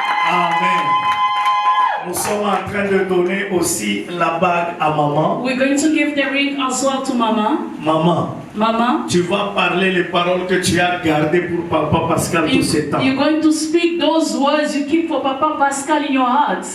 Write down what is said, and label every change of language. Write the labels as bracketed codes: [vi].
[fr] Amen. Nous sommes en train de donner aussi la bague à maman. [en] We're going to give the ring as well to Mama. [fr] Maman, [en] Mama, [fr] tu vas parler les paroles que tu as gardées pour Papa Pascal tout ce temps. [en] you're going to speak those words you keep for Papa Pascal in your heart.